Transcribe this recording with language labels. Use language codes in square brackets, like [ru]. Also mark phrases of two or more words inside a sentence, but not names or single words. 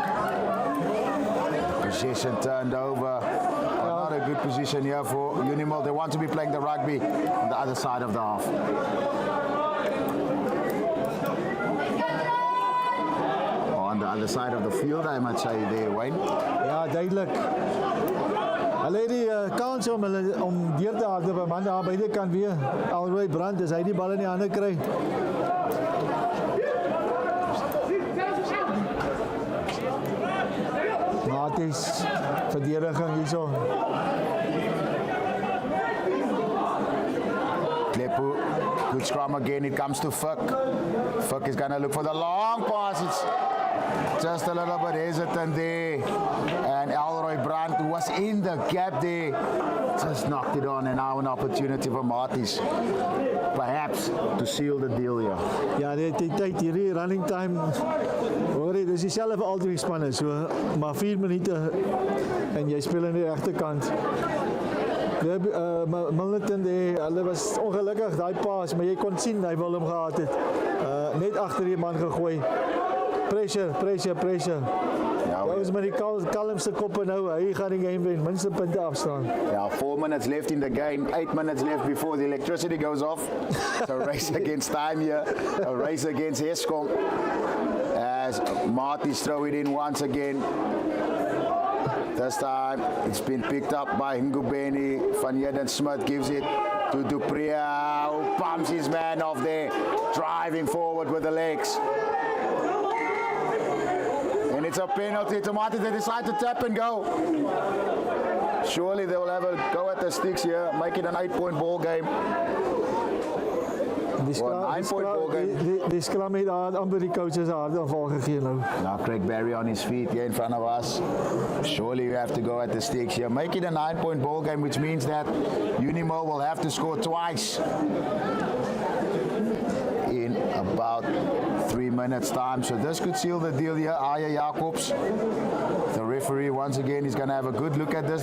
[en] Possession turned over. Not a good position here for Unimol. They want to be playing the rugby on the other side of the half. On the other side of the field, I might say there, Wayne. [af] Ja, duidelik. Hulle het die kans om deur te hardloop, maar daar beide kan weer alrooi brand as hy die bal in die hande kry. Maties verdediging hierso. [en] Klepu, good scrum again. It comes to Fuck. Fuck is going to look for the long pass. It's just a little bit hesitant there. And Elroy Brandt, who was in the gap there, just knocked it on. And now an opportunity for Marties, perhaps, to seal the deal here. [af] Ja, die tyd hierdie [en] running time. [af] Hoor jy, dis dieselfde vir al drie spanne. So maar 4 minute en jy speel aan die regterkant. Milnerton, hulle was ongelukkig daai paas, maar jy kon sien hy wil hom gehad het. Net agter die man gegooi. Pressure. Ja, ons met die kalmste koppe nou. Hy gaan die game wen, minste punte afstaan. [en] Yeah, 4 minutes left in the game, 8 minutes left before the electricity goes off. It's a race against time here, a race against Eskom. As Marty's throw it in once again. This time it's been picked up by Ngubeni. Van Heerden Smith gives it to Dupree, who pumps his man off there, driving forward with the legs. And it's a penalty to Marty. They decide to tap and go. Surely they will have a go at the sticks here, make it an 8-point ball game. [af] Die skram het amper die coaches hard aanval gegee nou. [en] Now Craig Barry on his feet here in front of us. Surely we have to go at the sticks here. Make it a 9-point ball game, which means that Unimol will have to score twice in about 3 minutes time. So this could seal the deal here. Aya Jacobs, the referee, once again, is going to have a good look at this.